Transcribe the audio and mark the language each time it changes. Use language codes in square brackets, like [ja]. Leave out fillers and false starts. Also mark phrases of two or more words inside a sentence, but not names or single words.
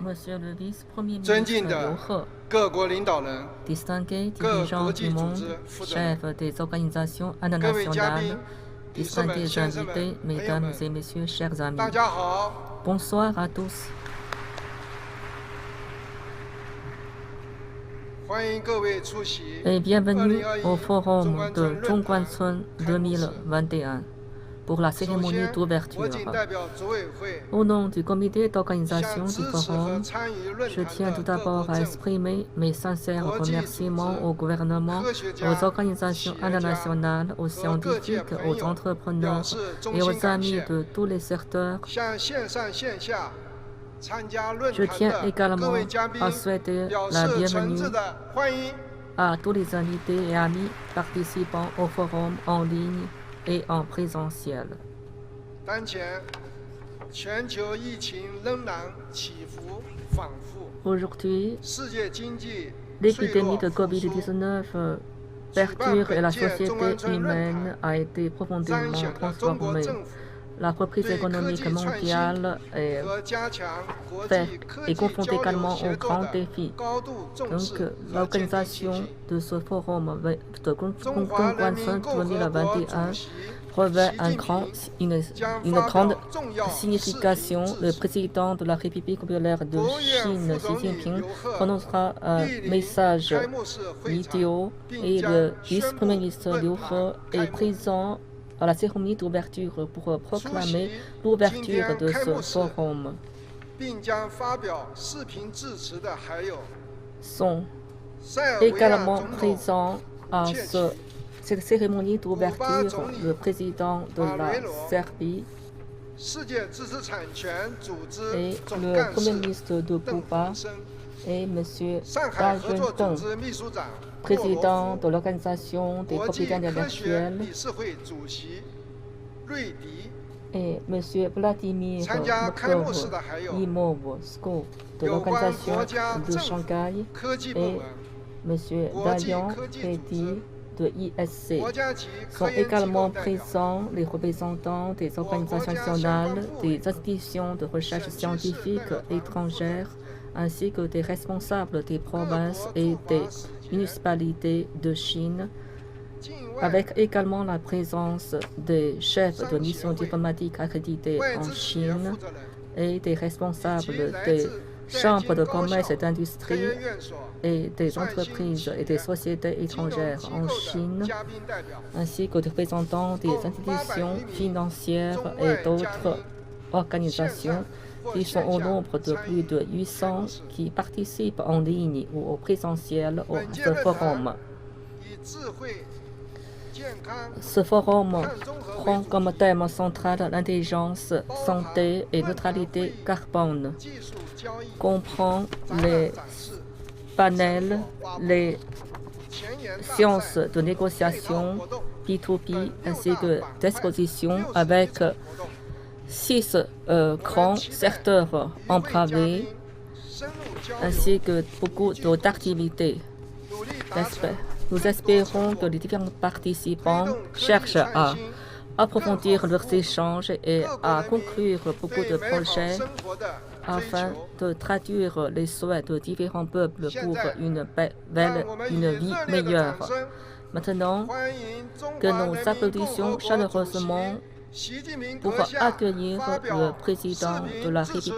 [fr] Monsieur le vice-premier [zh] 尊 [fr] ministre [zh] 敬 [fr] Liu [zh] 的 [fr] He, [zh] 各国领导人， [fr] distingués [zh] 各 [fr] dirigeants [zh] 国 [fr] du [zh] 际组 [fr] monde, [zh] 织负责 [fr] chefs des organisations [zh] 各位嘉宾 [fr] internationales, [zh] 女士们、 [fr] distingués [zh] 先生们、 [fr] invités, [zh] 朋友 [fr] mesdames [zh] 们， [fr] et messieurs, chers amis. [zh] 大家好， [fr] Bonsoir à tous. [zh] 欢迎各位出席 [fr] Et bienvenue au [zh] 2021 [fr] forum de [zh] 中关村 [fr] Zhongguancun [zh] 开幕式。 [fr] 2021 pour la [zh] 首 [fr] cérémonie [zh] 先， [fr] d'ouverture. [zh] 我谨代表组委会 [fr] Au nom du comité [zh] 向 [fr] d'organisation [zh] 支 [fr] du [zh] 持和 [fr] forum, [zh] 参与论 [fr] je [zh] 坛 [fr] tiens [zh] 的 [fr] tout [zh] 各 [fr] d'abord [zh] 国 [fr] à [zh] 政府、 [fr] exprimer mes sincères [zh] 国际 [fr] remerciements [zh] 组织、 [fr] au gouvernement, [zh] 科学家、 [fr] aux organisations [zh] 企业家 [fr] internationales, aux [zh] 和各界 [fr] scientifiques, [zh] 朋 [fr] aux [zh] 友表 [fr] entrepreneurs [zh] 示衷 [fr] et [zh] 心 [fr] aux [zh] 感 [fr] amis [zh] 谢。 [fr] de tous les secteurs. [zh] 向线上线下参加论 [fr] Je [zh] 坛 [fr] tiens [zh] 的各 [fr] également [zh] 位嘉宾 [fr] à souhaiter [zh] 表 [fr] la [zh] 示诚 [fr] bienvenue [zh] 挚的欢迎。 [fr] à tous les invités et amis participant au forum en ligne et en présentiel. [zh] 当前，全球疫情仍然起伏反复， [fr] Aujourd'hui, [zh] 世界经济脆 [fr] l'épidémie [zh] 弱 [fr] de [zh] 复苏， [fr] COVID-19 perturbe et la société humaine a été [zh] 彰 [fr] profondément [zh] 显了中国 [fr] transformée. [zh] 政府 [fr] La reprise [zh] 对科 [fr] économique [zh] 技创新 [fr] mondiale est [zh] 和加强国 [fr] fait [zh] 际科 [fr] et [zh] 技 [fr] confronte [zh] 交流 [fr] également [zh] 协 [fr] aux [zh] 作 [fr] grands [zh] 的 [fr] défis. [zh] 高度重 [fr] Donc, [zh] 视和坚定信 [fr] l'organisation [zh] 心。 [fr] de ce forum de [zh] 中华人民 [fr] Zhongguancun [zh] 共和国主 [fr] 2021 [zh] 席 [fr] revêt [zh] 习 [fr] un [zh] 近 [fr] grand, [zh] 平 [fr] une [zh] 将发 [fr] grande [zh] 表重要视频 [fr] signification. [zh] 致 [fr] Le [zh] 辞。 [fr] président de la République populaire de [zh] 国务院 [fr] Chine, [zh] 副 [fr] Xi [zh] 总理 [fr] Jinping, [zh] 刘鹤 [fr] prononcera un [zh] 莅临 [fr] message [zh] 开幕式会场， [fr] vidéo [zh] 并 [fr] et [zh] 将 [fr] le [zh] 宣 [fr] vice-premier [zh] 布 [fr] ministre [zh] 论 [fr] Liu [zh] 坛 [fr] He [zh] 开 [fr] est [zh] 幕。 [fr] présent à la cérémonie d'ouverture pour [zh] 出席 [fr] proclamer [zh] 今 [fr] l'ouverture [zh] 天 [fr] de [zh] 开 [fr] ce [zh] 幕式， [fr] forum. [zh] 并将发表视频致辞的还有 [fr] Sont [zh] 塞尔维亚 [fr] également [zh] 总统 [fr] présents à [zh] 切奇、 [fr] cette cérémonie d'ouverture [zh] 总理 [fr] le président de la Marelo Serbie [zh] 世界知识产权组织 [fr] et [zh] 总 [fr] le [zh] 干 [fr] premier [zh] 事 [fr] ministre de [zh] 邓 [fr] Cuba [zh] 洪生， [fr] et M. [zh] 上海 [fr] Da [zh] 合作组 [fr] Junpeng, [zh] 织秘书长霍罗 [fr] président [zh] 夫， [fr] de l'organisation des [zh] 国际 [fr] propriétaires [zh] 科学 [fr] intellectuels, [zh] 理事会主席瑞迪， [fr] et M. Vladimir [zh] 参加开幕式 [fr] Mokov [zh] 的还有 [fr] Imovskov de [zh] 有关 [fr] l'Organisation [zh] 国家 [fr] de [zh] 政府 [fr] Shanghai [zh] 科技部 [fr] et [zh] 门、 [fr] M. [zh] 国际 [fr] Dalian [zh] 科技组 [fr] Reddy [zh] 织、 [fr] de ISC. [zh] 国家级 [fr] Sont [zh] 科研机 [fr] également [zh] 构代表、 [fr] présents les représentants des organisations nationales, des institutions de recherche scientifique étrangères, ainsi que des responsables des provinces et des municipalités de Chine, [zh] 境外 [fr] avec également la présence des chefs de missions diplomatiques accrédités [zh] 外 [fr] en [zh] 资企业 [fr] Chine [zh] 负责人， [fr] et des [zh] 以 [fr] responsables [zh] 及来 [fr] des [zh] 自在 [fr] chambres [zh] 京 [fr] de [zh] 高校 [fr] commerce et [zh] 科研 [fr] d'industrie [zh] 院所 [fr] et des entreprises et des sociétés [zh] 金融 [fr] étrangères [zh] 机 [fr] en [zh] 构 [fr] Chine, [zh] 的嘉宾代表， [fr] ainsi que des représentants des institutions financières et d'autres organisations qui sont au nombre de plus de 800 qui participent en ligne ou au présentiel à [zh] 本届 [fr] ce [zh] 论 [fr] forum. [zh] 坛以智慧、健康、 [fr] Ce forum [zh] 碳中和 [fr] prend [zh] 为主 [fr] comme thème central l'intelligence, santé et neutralité carbone, [zh] 技术交易、 [fr] comprend [zh] 展 [fr] les [zh] 览展示、 [fr] panels, les [zh] 前沿大 [fr] sciences [zh] 赛、 [fr] de [zh] 配套 [fr] négociation [zh] 活动 [fr] P2P [zh] 等 [fr] ainsi [zh] 6 [fr] que [zh] 大板块 [fr] d'expositions [zh] 60 [fr] avec [zh] 场活动 [fr] 6 grands secteurs [zh] 与会嘉 [fr] enclavés [zh] 宾深入交流 [fr] ainsi que beaucoup d'activités. [zh] 努力达成 [fr] Nous espérons que les différents participants [zh] 推动科技 [fr] cherchent [zh] 创 [fr] à [zh] 新 [fr] approfondir leurs échanges et [zh] 各国 [fr] à [zh] 人民 [fr] conclure beaucoup [zh] 对 [fr] de [zh] 美好 [fr] projets [zh] 生活的追 [fr] afin [zh] 求。 [fr] de traduire les souhaits de différents peuples pour une [zh] 让 [fr] belle, [zh] 我们以 [fr] une vie [zh] 热烈的 [fr] meilleure. [zh] 掌声 [fr] Maintenant, [zh] 欢迎中 [fr] que [zh] 华 [fr] nous [zh] 人民共和 [fr] applaudissions [zh] 国主 [fr] chaleureusement [zh] 席习近平 [fr] pour [zh] 阁下 [fr] accueillir [zh] 发 [fr] le [zh] 表 [fr] président [zh] 视 [fr] de la [zh] 频致辞